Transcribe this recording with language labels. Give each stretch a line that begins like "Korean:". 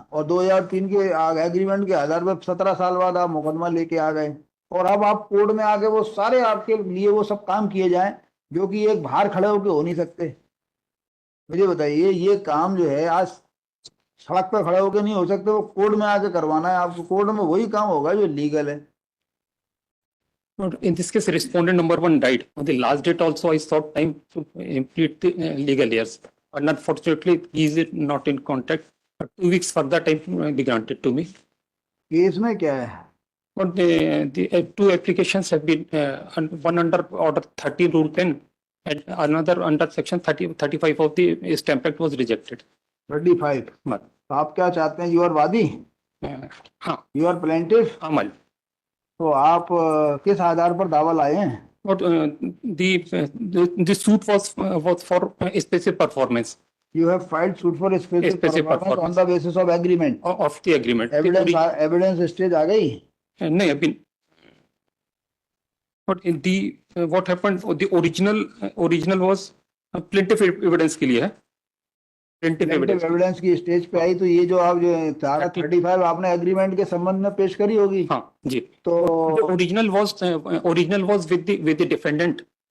Hindi: और 2003 के एग्रीमेंट के आधार पर 17 साल बाद आप मुकदमा लेके आ गए, और अब आप कोर्ट में आके वो सारे आपके लिए वो सब काम किए जाएं जो कि एक बाहर खड़े होके हो नहीं सकते। मुझे बताइए, ये काम जो है आज सड़क पर खड़े होके नहीं हो सकते, वो कोर्ट में आके करवाना है आपको। कोर्ट में वही काम होगा जो लीगल है।
English: In this case, respondent number 1 died. On the last date also, I sought time to complete the legal years. And unfortunately, he is not in contact. 2 weeks further time be granted to me.
Hindi: Case में क्या है?
English: But the 2 applications have been, one under Order 30 Rule 10 and another under Section 35 of the Stamp Act was rejected.
Hindi: 35। तो आप क्या चाहते हैं?
English: you are
Hindi: वादी, हाँ,
English: You are plaintiff.
Hindi: अमल। तो आप किस आधार पर दावा लाए हैं?
English: But the suit was for specific performance. You have filed suit for specific performance on the basis of agreement. Of the agreement. Evidence stage
Hindi: आ गई? नहीं, अभी।
English: But in the what happened? The original was plaintiff evidence
Hindi: के लिए है। Plaintiff evidence की stage पे आई, तो ये जो आप जो 35 आपने एग्रीमेंट के संबंध में पेश करी होगी। हाँ जी। तो
English: Original was with the defendant.